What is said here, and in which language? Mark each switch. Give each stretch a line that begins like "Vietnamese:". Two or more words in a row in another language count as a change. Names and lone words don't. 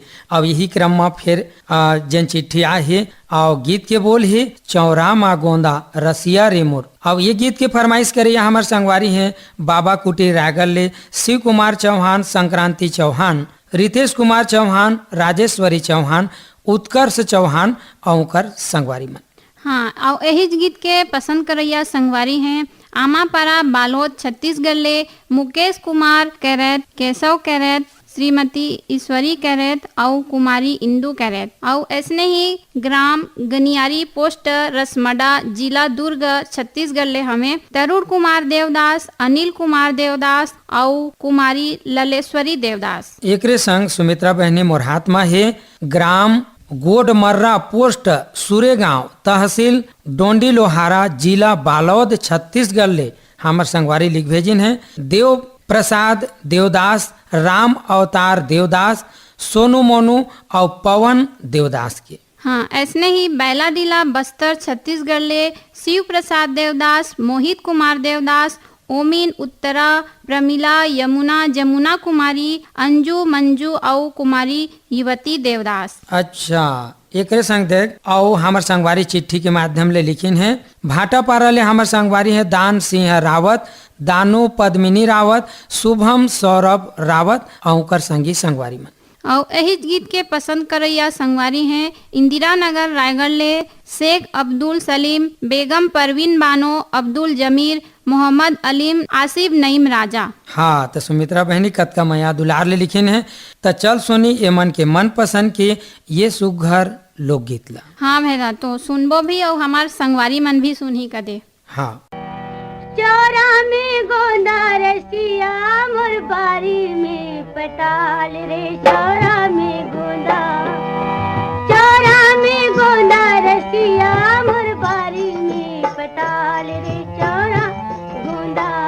Chhattisgarhi: अब यही क्रम में फिर जन चिट्ठी आ है और गीत के बोल है चौरा मा गोंदा रसिया रे मोर। अब ये गीत के फरमाइश करे हमार संगवारी हैं बाबा कुटी रायगढ़ ले शिव कुमार चौहान, संक्रांति चौहान, रितेश कुमार चौहान, राजेश्वरी चौहान, उत्कर्ष चौहान और संगवारी मन। हाँ, और यही गीत के पसंद करैया संगवारी हैं आमापारा बालोद छत्तीसगढ़ ले मुकेश कुमार कैरेत, केशव कैरेत, श्रीमती ईश्वरी कैरेत और कुमारी इंदू कैरेत। और ऐसने ही ग्राम गनियारी पोस्ट रसमडा जिला दुर्ग छत्तीसगढ़ ले हमें तरुण कुमार देवदास, अनिल कुमार देवदास और कुमारी ललेश्वरी देवदास। एकरे संग सुमित्रा बहने मोर हाथ में है ग्राम गोडमर्रा पोस्ट सुरेगांव तहसील डोंडी लोहारा जिला बालोद छत्तीसगढ़ ले हमार संगवारी लिख भेजिन है देव प्रसाद देवदास, राम अवतार देवदास, सोनू मोनू और पवन देवदास के। हाँ, ऐसने ही बैलाडीला बस्तर छत्तीसगढ़ ले शिव प्रसाद देवदास, मोहित कुमार देवदास, ओमिन उत्तरा, प्रमिला, यमुना, जमुना कुमारी, अंजू मंजू और कुमारी युवती देवदास। अच्छा, एकरे संग देख आओ हमार संगवारी चिट्ठी के माध्यम ले लिखिन है भाटापारा ले हमार संगवारी है दान सिंह रावत, दानू पद्मिनी रावत, शुभम सौरभ रावत और संगी संगवारी मन। और यही गीत के पसंद करैया संगवारी हैं इंदिरा नगर रायगढ़ ले शेख अब्दुल सलीम, बेगम परवीन बानो, अब्दुल जमीर, मोहम्मद अलीम आसिफ नईम राजा। हाँ तो सुमित्रा बहनी कतका मया दुलार ले लिखिन है। तो चल सुनी ये मन के मन पसंद के ये सुघर लोकगीत ला। हाँ भैया तो सुनबो भी और हमार संगवारी मन भी सुनही कदे। हाँ चौरा में गोंदा रसिया मोर बारी में पटाल रे, चौरा में गोंदा, चौरा में गोंदा रसिया मोर बारी में पटाल रे, चौरा गोंदा।